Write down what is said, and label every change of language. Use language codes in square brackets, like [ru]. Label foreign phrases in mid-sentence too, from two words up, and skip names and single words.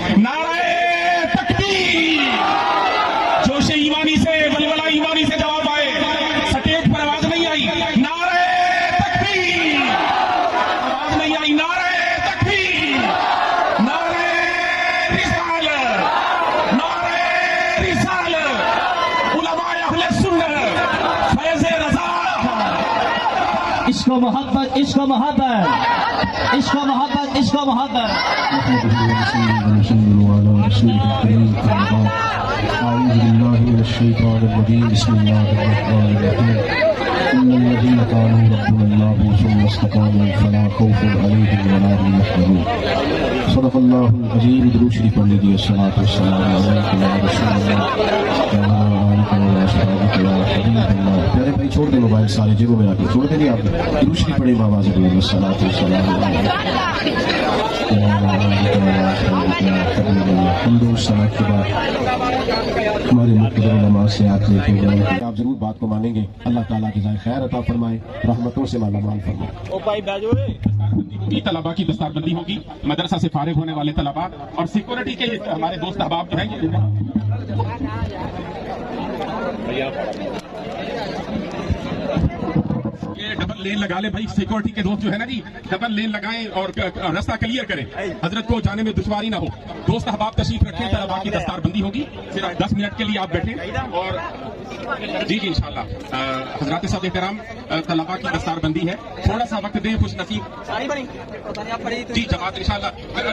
[ur] نعرہ تکبیر, جوش ایمانی سے, ولولہ ایمانی سے جواب آئے. سٹیج پر آواز نہیں آئی, نعرہ تکبیر, آواز نہیں آئی, نعرہ تکبیر, نعرہ رسالت, نعرہ رسالت, علماء اہل سنت, فیض رضا. عشق و محبت, عشق و محبت, عشق و محبت, عشق و محبت. [ar] أعوذ بالله من الشيطان الرجيم. بسم الله الرحمن الرحيم. إن الذين قالوا ربنا الله ثم استقاموا فلا خوف عليهم ولا هم يحزنون. صدق الله العظيم. [ur] درود شریف پڑھ لیجیے. [ar] الصلاة والسلام علیک یا رسول اللہ وعلی آلہ وصحبہ یا حبیب اللہ. [ur] پیارے بھائی چھوڑ دیں موبائل سارے جیبوں میں رکھ کے, چھوڑ دیں آپ درود شریف پڑھیں آواز دیں. [ar] الصلاة والسلام علیک [ur] کے بعد ہمارے مقتدر نماز سے آپ لے کے جائیں. آپ ضرور بات کو مانیں گے. اللہ تعالیٰ کی ذات خیر عطا فرمائے, رحمتوں سے مالا مال فرمائے. طلباء کی دستار بندی ہوگی, مدرسہ سے فارغ ہونے والے طلباء اور سیکورٹی کے ہمارے دوست احباب جو ہیں, یہ ڈبل [en] double lane [ur] لگا لے بھائی، سیکیورٹی کے دوست جو ہے نا جی, [en] double lane [ur] لگائیں اور راستہ کلیئر کریں، حضرت کو جانے میں دشواری نہ ہو. دوست احباب تشریف رکھیں، طلباء کی دستار بندی ہوگی، صرف 10 منٹ کے لیے آپ بیٹھیں اور جی انشاءاللہ حضرات صاحب احترام، طلباء کی دستار بندی ہے، تھوڑا سا وقت دیں، خوش نصیب جی جماعت انشاءاللہ.